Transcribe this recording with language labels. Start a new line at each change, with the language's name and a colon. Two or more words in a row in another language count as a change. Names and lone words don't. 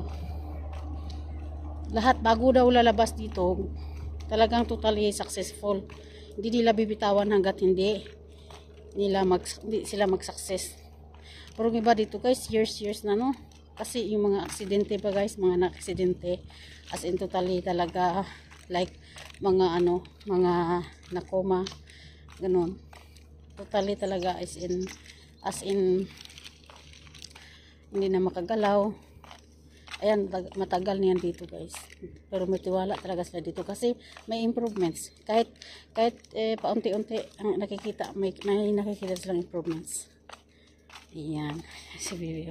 Filipino: Lahat bago daw lalabas dito. Talagang
English: totally successful.
Filipino: Hindi nila bibitawan hanggat hindi sila mag-success. Pero yung iba dito guys, years na no. Kasi yung mga aksidente pa guys, mga na-aksidente.
English: As in totally
Filipino: talaga, like, mga ano, mga nakoma. Ganun. Totally talaga
English: as in,
Filipino: hindi na makagalaw. Ayan, matagal niyan dito guys. Pero may tiwala talaga sila dito kasi may improvements. Kahit paunti-unti ang nakikita, may nakikita silang improvements. Ayan, si Bibi.